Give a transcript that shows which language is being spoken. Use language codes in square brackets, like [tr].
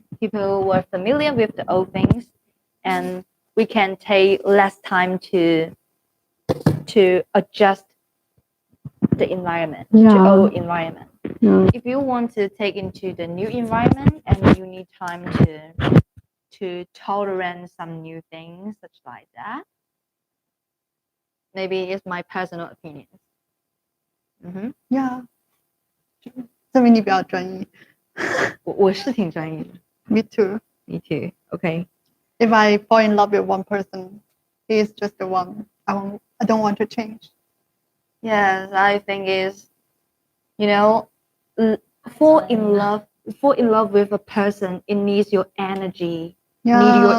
[en] People were familiar with the old things, and we can take less time to adjust the environment to Yeah. old environment. If you want to take into the new environment and you need time to tolerate some new things such like that, maybe it's my personal opinion. Mm-hmm. [zh] Yeah，证明你比较专一。我是挺专一的。 [en] Me too. Me too. Okay. If I fall in love with one person, he is just the one. I don't want to change. Yes, I think is, you know, fall in love with a person. It needs your energy, need your